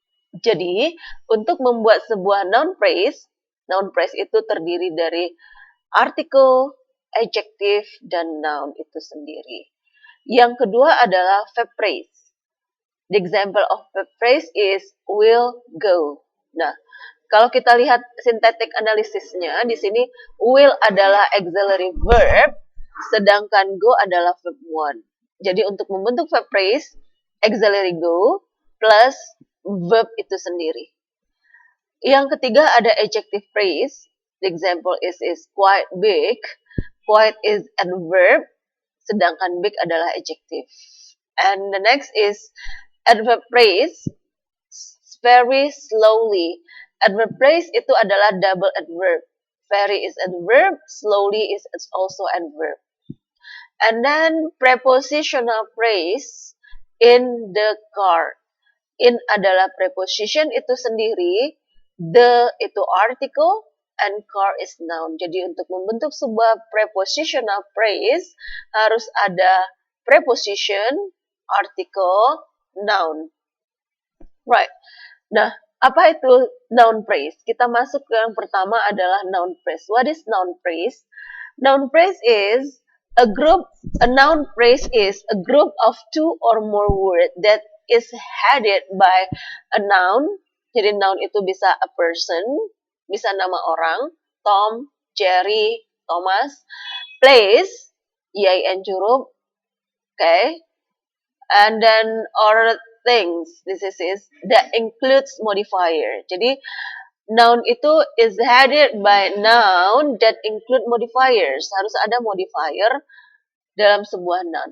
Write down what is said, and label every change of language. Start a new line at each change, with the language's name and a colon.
Indonesian: Jadi, untuk membuat sebuah noun phrase itu terdiri dari artikel, adjective, dan noun itu sendiri. Yang kedua adalah verb phrase.
English: The example of verb phrase is will go.
Indonesian: Nah, kalau kita lihat syntactic analysisnya, di sini will adalah auxiliary verb, sedangkan go adalah verb one. Jadi untuk membentuk verb phrase, auxiliary go plus verb itu sendiri. Yang ketiga ada adjective phrase.
English: The example is quite big.
Indonesian: Quite is adverb, sedangkan big adalah adjective.
English: And the next is adverb phrase, very slowly.
Indonesian: Adverb phrase itu adalah double adverb.
English: Very is adverb, slowly is also adverb. And then prepositional phrase, in the car.
Indonesian: In adalah preposition itu sendiri, the itu article, and car is noun. Jadi untuk membentuk sebuah prepositional phrase harus ada preposition, article, noun. Right. Nah, apa itu noun phrase? Kita masuk ke yang pertama adalah noun phrase.
English: What is noun phrase? Noun phrase is a noun phrase is a group of two or more words that is headed by a noun.
Indonesian: Jadi noun itu bisa a person, bisa nama orang, Tom, Jerry, Thomas, place, IAIN huruf, okay, and then or things, this is that includes modifier. Jadi noun itu is headed by noun that include modifiers. Harus ada modifier dalam sebuah noun.